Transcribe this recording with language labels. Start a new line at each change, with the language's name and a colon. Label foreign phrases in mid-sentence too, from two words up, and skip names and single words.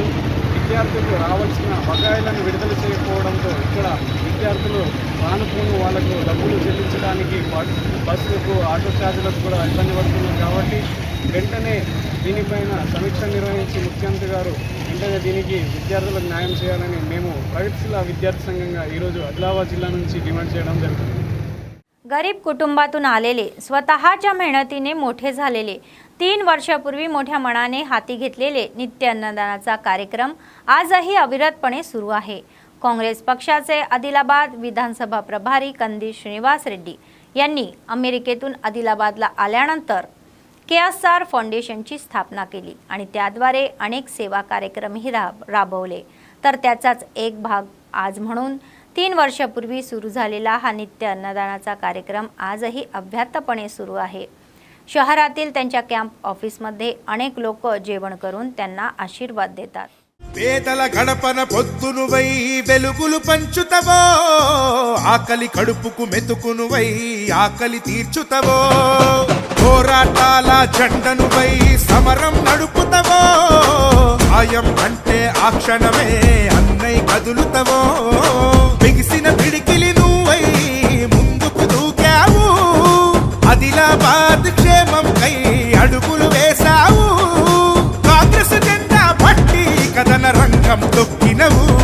Telugu: విద్యార్థులకు రావాల్సిన బకాయిలను విడుదల చేయకపోవడంతో ఇక్కడ విద్యార్థులు రానుపోను వాళ్లకు డబ్బులు చెల్లించడానికి బస్సులకు ఆటో ఛార్జీలకు కూడా ఇబ్బంది పడుతున్నారు. కాబట్టి వెంటనే దీనిపైన సమీక్ష నిర్వహించి ముఖ్యమంత్రి గారు వెంటనే దీనికి విద్యార్థులకు న్యాయం చేయాలని మేము ప్రగతిశీల విద్యార్థి సంఘంగా ఈరోజు ఆదిలాబాద్ జిల్లా నుంచి డిమాండ్ చేయడం జరుగుతుంది.
Marathi: गरीब कुटुंबातून आलेले, स्वतःच्या मेहनतीने मोठे झालेले, 3 वर्षापूर्वी मोठ्या मनाने हाती घेतलेले नित्य अन्नदानाचा कार्यक्रम आजही अविरतपणे सुरू आहे. काँग्रेस पक्षाचे आदिलाबाद विधानसभा प्रभारी कंदी श्रीनिवास रेड्डी यांनी अमेरिकेतून आदिलाबादला आल्यानंतर KSR फाउंडेशनची स्थापना केली आणि त्याद्वारे अनेक सेवा कार्यक्रमही राबवले. तर त्याचाच एक भाग आज म्हणून 3 वर्षापूर्वी सुरू झालेला हा नित्य अन्नदानाचा कार्यक्रम आजही अव्याहतपणे सुरू आहे. शहरातील त्यांच्या कॅम्प ऑफिसमध्ये अनेक लोक जेवण करून त्यांना आशीर्वाद देतात.
Telugu: పేదల గడపన పొద్దునువై వెలుగులు పంచుతవో, ఆకలి కడుపుకు మెతుకునువై ఆకలి తీర్చుతవో, పోరాటాల జెండనువై సమరం నడుపుతవో, సాయం అంటే ఆ క్షణమే అన్నై కదులుతవో, బిగిసిన పిడికిలి నువ్వై ముందుకు దూకావు, ఆదిలాబాద్ క్షేమం కై అడుగులు వేశావు, కాంగ్రెస్ జెండా పట్టి కథన రంగం తొక్కినవు,